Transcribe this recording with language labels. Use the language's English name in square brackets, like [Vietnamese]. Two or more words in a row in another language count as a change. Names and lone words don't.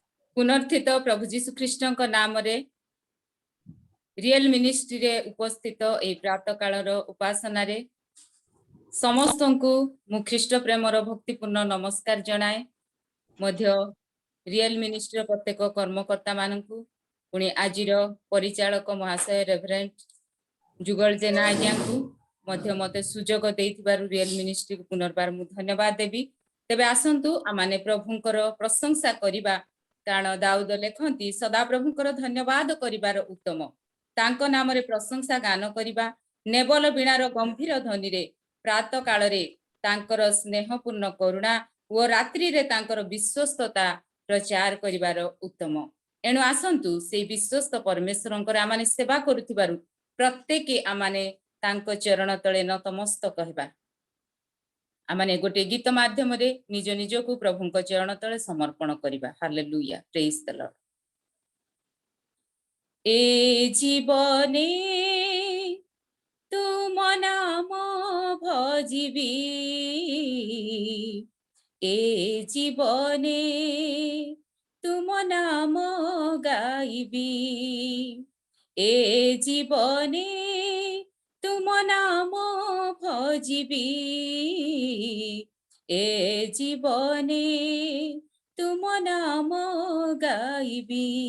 [Odia] ପୁନର୍ଥିତ ପ୍ରଭୁ ଯୀଶୁ ଖ୍ରୀଷ୍ଟ ନାମ ରେ ରିୟଲ ମିନିଷ୍ଟ୍ରି ରେ ଉପସ୍ଥିତ ଏ ପ୍ରାତଃ କାଳର ଉପାସନା ରେ ସମସ୍ତ କୁ ମୁଁ ଖ୍ରୀଷ୍ଟ ପ୍ରେମର ଭକ୍ତିପୂର୍ଣ୍ଣ ନମସ୍କାର ଜଣାଏ ମଧ୍ୟ ରିୟଲ ମିନିଷ୍ଟ୍ରି ପ୍ରତ୍ୟେକ କର୍ମକର୍ତ୍ତା ମାନଙ୍କୁ ପୁଣି ଆଜିର ପରିଚାଳକ ମହାଶୟ ରେଭରେଣ୍ଟ ଯୁଗଳ ଜେନା ଆଜ୍ଞା କୁ ମଧ୍ୟ ମତେ ସୁଯୋଗ ଦେଇଥିବାରୁ ରିୟଲ ମିନିଷ୍ଟ୍ରି କୁ ପୁନର୍ବାର ମୁଁ ଧନ୍ୟବାଦ ଦେବି। ତେବେ ଆସନ୍ତୁ ଆମେମାନେ ପ୍ରଭୁଙ୍କର ପ୍ରଶଂସା କରିବା କାରଣ ଦାଉଦ ଲେଖନ୍ତି ସଦା ପ୍ରଭୁଙ୍କର ଧନ୍ୟବାଦ କରିବାର ଉତ୍ତମ ତାଙ୍କ ନାମ ରେ ପ୍ରଶଂସା ଗାନ କରିବା ନେବଲ ବୀଣାର ଗମ୍ଭୀର ଧ୍ୱନି ରେ ପ୍ରାତ କାଳ ରେ ତାଙ୍କର ସ୍ନେହପୂର୍ଣ୍ଣ କରୁଣା ଓ ରାତ୍ରି ରେ ତାଙ୍କର ବିଶ୍ୱସ୍ତତା ପ୍ରଚାର କରିବାର ଉତ୍ତମ। ଏଣୁ ଆସନ୍ତୁ ସେ ବିଶ୍ୱସ୍ତ ପରମେଶ୍ୱରଙ୍କର ଆମେମାନେ ସେବା କରୁଥିବାରୁ ପ୍ରତ୍ୟେକ ଆମେମାନେ ତାଙ୍କ ଚରଣ ତଳେ ନତମସ୍ତକ ହେବା। ଆମେମାନେ ଗୋଟେ ଗୀତ ମାଧ୍ୟମ ରେ ନିଜ ନିଜ କୁ ପ୍ରଭୁଙ୍କ ଚରଣ ତଳେ ସମର୍ପଣ କରିବା। हालेलुया, [English] praise the Lord. [Odia] ଏ ଜୀବନେ ତୁମ ନାମ ଭଜିବି, ଏ ଜୀବନେ ତୁମ ନାମ ଗାଇବି, ଏ ଜୀବନେ ତୁମ ନାମ ଭଜିବି, ଏ ଜୀବନେ ତୁମ ନାମ ଗାଇବି।